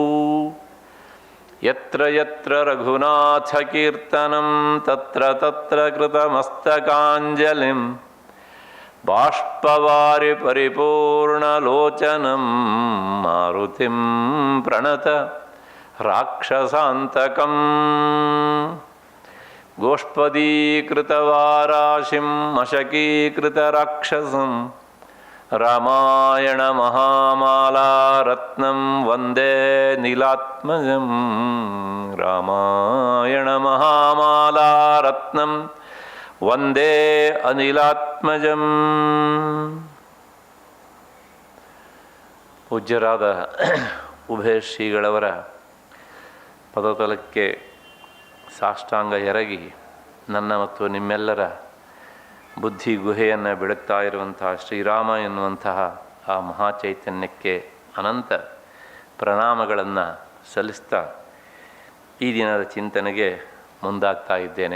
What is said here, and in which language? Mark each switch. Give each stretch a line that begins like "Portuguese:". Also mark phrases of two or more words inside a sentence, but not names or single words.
Sanskrit: ಯತ್ರ ಯತ್ರ ರಘುನಾಥಕೀರ್ತನಂ ತತ್ರ ತತ್ರ ಕೃತಮಸ್ತಕಾಂಜಲಿಂ ಬಾಷ್ಪವಾರಿ ಪರಿಪೂರ್ಣಲೋಚನಂ ಮಾರುತಿಂ ಪ್ರಣತ ರಾಕ್ಷಸಾಂತಕಂ. ಗೋಷ್ಪದೀಕೃತವಾರಾಶಿಂ ಮಶಕೀಕೃತರಾಕ್ಷಸಂ ರಾಮಾಯಣ ಮಹಾಮಾಲಾರತ್ನಂ ವಂದೇ ನೀಲಾತ್ಮಜಂ. ರಾಮಾಯಣ ಮಹಾಮಾಲಾರತ್ನಂ ವಂದೇ ಅನಿಲಾತ್ಮಜಂ.
Kannada: ಪೂಜ್ಯರಾದ ಉಭಯ ಶ್ರೀಗಳವರ ಪದತಲಕ್ಕೆ ಸಾಷ್ಟಾಂಗ ಎರಗಿ ನನ್ನ ಮತ್ತು ನಿಮ್ಮೆಲ್ಲರ ಬುದ್ಧಿ ಗುಹೆಯನ್ನು ಬೆಳಗ್ತಾ ಇರುವಂತಹ ಶ್ರೀರಾಮ ಎನ್ನುವಂತಹ ಆ ಮಹಾಚೈತನ್ಯಕ್ಕೆ ಅನಂತ ಪ್ರಣಾಮಗಳನ್ನು ಸಲ್ಲಿಸ್ತಾ ಈ ದಿನದ ಚಿಂತನೆಗೆ ಮುಂದಾಗ್ತಾ ಇದ್ದೇನೆ.